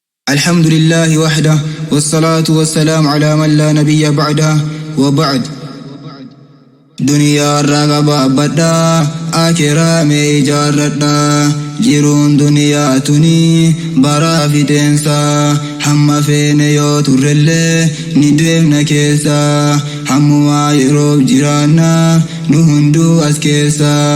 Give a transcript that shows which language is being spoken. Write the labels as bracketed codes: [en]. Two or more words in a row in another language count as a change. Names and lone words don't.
[ar] الحمد لله وحده، والصلاة والسلام على من لا نبي بعده، وبعد. [om] Duniyaa irraa gabaabadhaa, akiraa mee ijaarradhaa. Jiruun duniyaa tuni baraa fideensa, hamma feene yoo turrellee ni deemna keessa. Hammumaa yeroof jiraanna, nu hunduu as keessa.